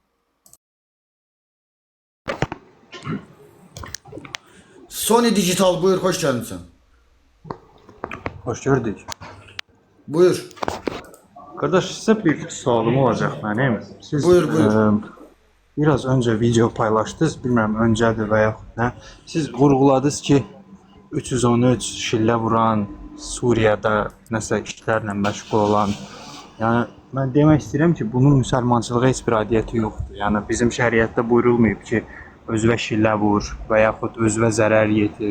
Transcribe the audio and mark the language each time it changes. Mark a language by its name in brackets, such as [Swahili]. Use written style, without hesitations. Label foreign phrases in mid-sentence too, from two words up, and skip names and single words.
[Turkish] Sony Digital buyur, hoş gelmişsin. Hoş gördük. Buyur. Kardeş, size bir sualım olacak benim. Siz Buyur. biraz önce video paylaştınız, bilmem [Azerbaijani] öncədir və yaxud nə. Siz vurguladınız ki 313 şillə vuran, Suriyada nəsə işlərlə məşğul olan. Yəni mən demək istəyirəm ki, bunun müsəlmançılığa heç bir adiyyəti yoxdur. Yəni bizim şəriətdə buyurulmayıb ki, özünə şillə vur və yaxud özünə zərər yetir.